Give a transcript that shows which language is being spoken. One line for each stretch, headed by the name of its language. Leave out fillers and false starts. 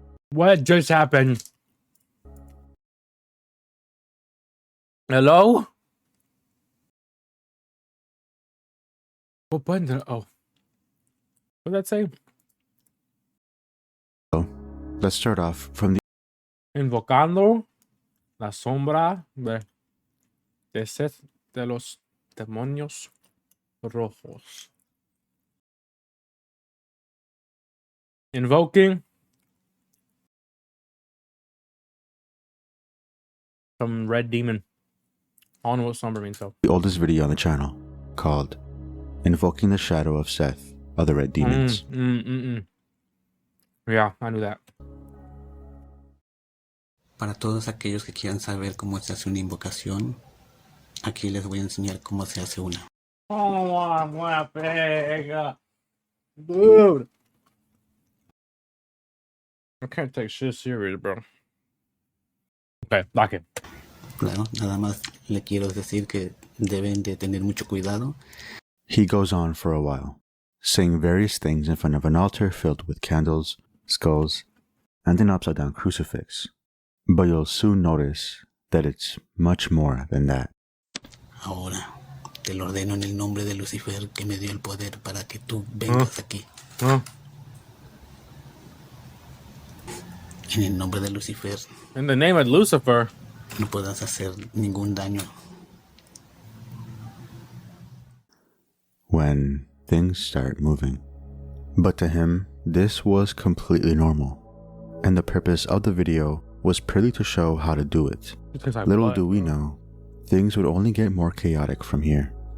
English: What just happened? Hello? What button did oh. What did that say? So, let's start off from the
Spanish: Invocando la sombra de Seth de los demonios rojos.
English: Invoking some red demon. I don't know what sombra means though. The oldest video on the channel, called Invoking the Shadow of Seth of the Red Demons. Yeah, I knew that.
Spanish: Para todos aquellos que quieran saber cómo se hace una invocación, aquí les voy a enseñar cómo se hace una.
English: Oh, my pega. Dude. I can't take shit serious, bro. Okay, lock it.
Spanish: Claro, nada más le quiero decir que deben de tener mucho cuidado.
English: He goes on for a while, saying various things in front of an altar filled with candles, skulls, and an upside-down crucifix. But you'll soon notice that it's much more than that.
Spanish: Ahora, te lo ordeno en el nombre de Lucifer que me dio el poder para que tú vengas aquí. En el nombre de Lucifer.
English: In the name of Lucifer.
Spanish: No puedas hacer ningún daño.
English: When things start moving. But to him, this was completely normal. And the purpose of the video was purely to show how to do it. Little do we know, things would only get more chaotic from here.